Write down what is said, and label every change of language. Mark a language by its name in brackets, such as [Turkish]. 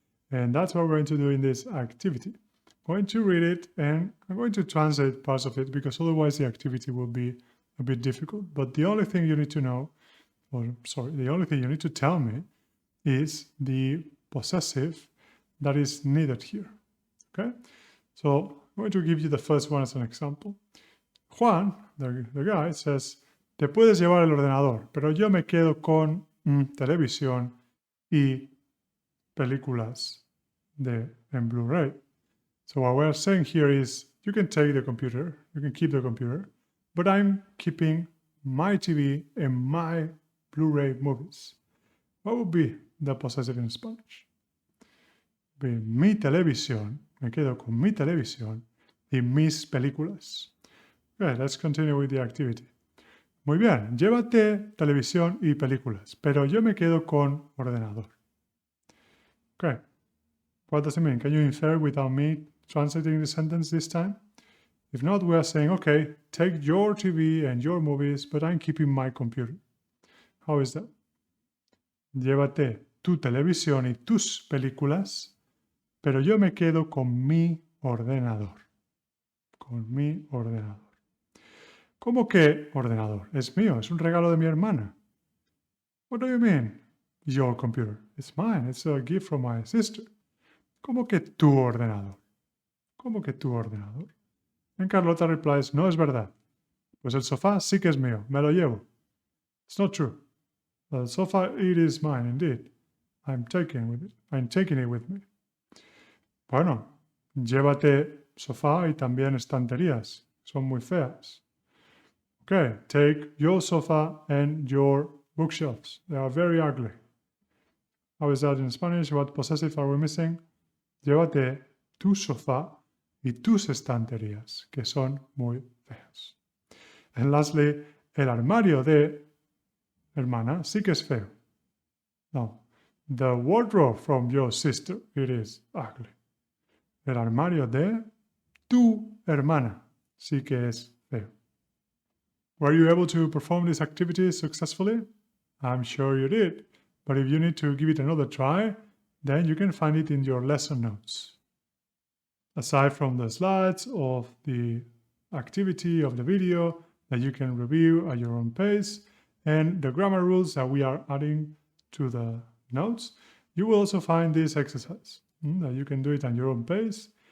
[English] And that's what we're going to do in this activity. I'm going to read it, and I'm going to translate parts of it, because otherwise the activity will be a bit difficult. But the only thing you need to know, the only thing you need to tell me is the possessive that is needed here, okay? So I'm going to give you the first one as an example. [Spanish] Juan, [English] the guy, says, [Spanish] te puedes llevar el ordenador, pero yo me quedo con televisión y películas en Blu-ray. [English] So what we're saying here is, you can take the computer, you can keep the computer, but I'm keeping my TV and my Blu-ray movies. What would be the possessive in Spanish? [Spanish] Be mi televisión, me quedo con mi televisión y mis películas. [English] Okay, let's continue with the activity. [Spanish] Muy bien, llévate televisión y películas, pero yo me quedo con ordenador. [English] Okay, what does it mean? Can you infer without me translating the sentence this time? If not, we are saying, okay, take your TV and your movies, but I'm keeping my computer. How is that? [Spanish] Llévate tu televisión y tus películas, pero yo me quedo con mi ordenador. Con mi ordenador. ¿Cómo que ordenador? Es mío, es un regalo de mi hermana. [English] What do you mean? Your computer. It's mine, it's a gift from my sister. [Spanish] ¿Cómo que tu ordenador? ¿Cómo que tu ordenador? [English] And Carlota replies, [Spanish] no es verdad. Pues el sofá sí que es mío, me lo llevo. [English] It's not true. The sofa, it is mine indeed. I'm taking it with me. [Spanish] Bueno, llévate sofá y también estanterías. Son muy feas. [English] Okay, take your sofa and your bookshelves. They are very ugly. How is that in Spanish? What possessive are we missing? [Spanish] Llévate tu sofá y tus estanterías, que son muy feas. [English] And lastly, [Spanish] el armario de hermana sí que es feo. [English] No, the wardrobe from your sister, it is ugly. [Spanish] El armario de tu hermana sí que es feo. [English] Were you able to perform this activity successfully? I'm sure you did. But if you need to give it another try, then you can find it in your lesson notes. Aside from the slides of the activity of the video that you can review at your own pace and the grammar rules that we are adding to the notes, you will also find this exercise that you can do it at your own pace.